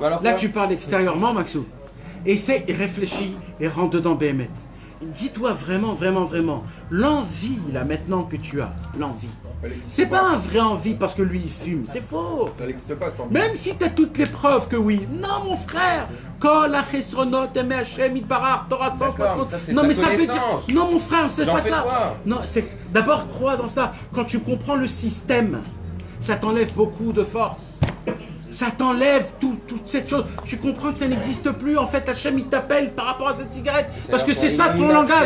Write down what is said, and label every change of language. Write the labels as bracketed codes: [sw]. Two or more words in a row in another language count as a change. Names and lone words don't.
[fr] Là tu parles extérieurement, Maxou. Essaie et réfléchis et rentre dedans BMT. Dis-toi vraiment, l'envie là maintenant que tu as, l'envie. C'est pas un vrai envie parce que lui il fume, c'est faux. Même si tu as toutes les preuves que oui. Non mon frère. [he] כל החסרונות הם השם יתברך תורה 160. [fr] Non mais ça veut dire. Non mon frère, c'est pas ça. Non, c'est d'abord crois dans ça. Quand tu comprends le système, ça t'enlève beaucoup de force. Ça t'enlève toute cette chose. Tu comprends que ça n'existe plus. En fait, Hachem, il t'appelle par rapport à cette cigarette. Parce que c'est ça ton langage.